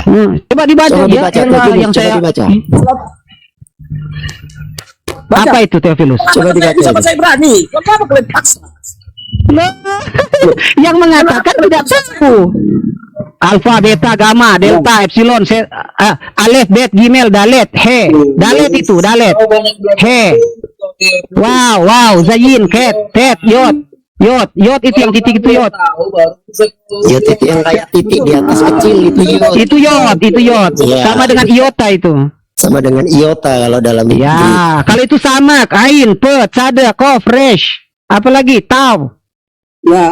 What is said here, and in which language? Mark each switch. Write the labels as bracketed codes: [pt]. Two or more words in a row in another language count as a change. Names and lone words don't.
[id] Coba dibaca Coba ya, dibaca, yang Theophilus, saya. coba dibaca. Apa itu Theophilus? Coba dibaca. Bisa bahasa Ibrani. Kenapa kalian paksa? Yang mengatakan tidak tahu. Alfa, beta, gamma, delta, epsilon, alef, bet, gimel, dalet, he. Dalet itu, dalet. He. Wow, zayin, ket, tet, yod. Yod itu yang titik itu yod. Ya titik yang kayak titik di atas kecil itu yod. Itu yod. Ya. Sama dengan iota itu. Sama dengan iota kalau dalam Ya, kalau itu sama, ain, pet, sada, kof, resh. Apalagi taw. Ya,